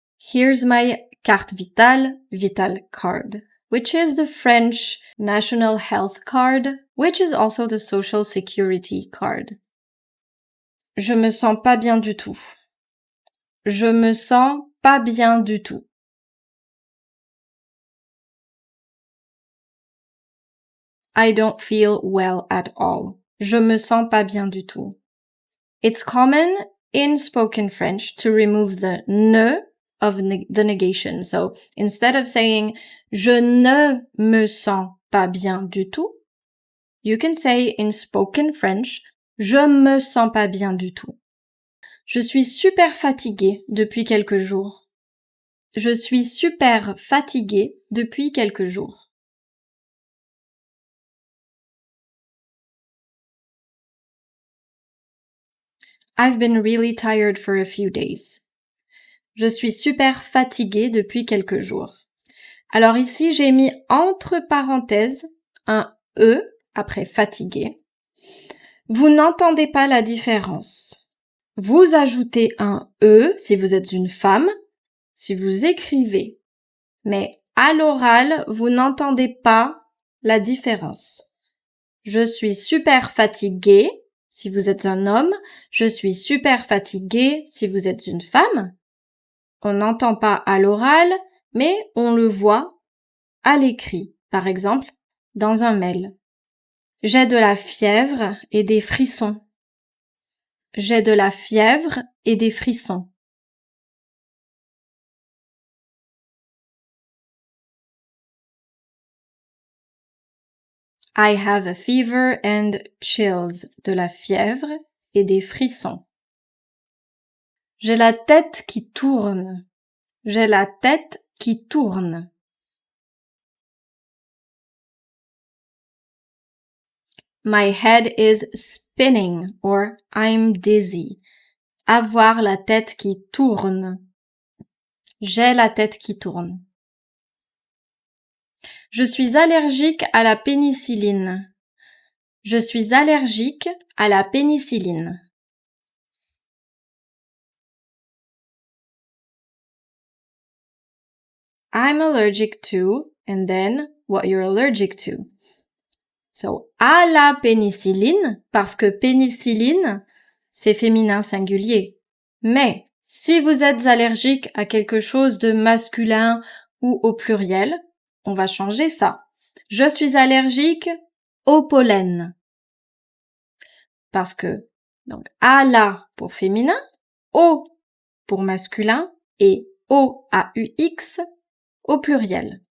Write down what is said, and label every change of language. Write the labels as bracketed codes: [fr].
[en] Here's my carte vitale, Vital card, which is the French national health card, which is also the social security card. [fr] Je me sens pas bien du tout. Je me sens pas bien du tout. [en] I don't feel well at all. [fr] Je me sens pas bien du tout. [en] It's common in spoken French to remove the ne of the negation. So instead of saying [fr] je ne me sens pas bien du tout, [en] you can say in spoken French [fr] je me sens pas bien du tout. Je suis super fatiguée depuis quelques jours. Je suis super fatiguée depuis quelques jours. [en] I've been really tired for a few days. [fr] Je suis super fatiguée depuis quelques jours. Alors ici, j'ai mis entre parenthèses un E après fatigué. Vous n'entendez pas la différence. Vous ajoutez un E si vous êtes une femme, si vous écrivez. Mais à l'oral, vous n'entendez pas la différence. Je suis super fatiguée si vous êtes un homme. Je suis super fatiguée si vous êtes une femme. On n'entend pas à l'oral, mais on le voit à l'écrit. Par exemple, dans un mail. J'ai de la fièvre et des frissons. J'ai de la fièvre et des frissons. [en] I have a fever and chills. [fr] De la fièvre et des frissons. J'ai la tête qui tourne. J'ai la tête qui tourne. [en] My head is spinning or I'm dizzy. [fr] Avoir la tête qui tourne. J'ai la tête qui tourne. Je suis allergique à la pénicilline. Je suis allergique à la pénicilline. [en] I'm allergic to, and then what you're allergic to. [fr] So, à la pénicilline, parce que pénicilline, c'est féminin singulier. Mais, si vous êtes allergique à quelque chose de masculin ou au pluriel, on va changer ça. Je suis allergique au pollen. Parce que, donc, à la pour féminin, au pour masculin et O-A-U-X au pluriel.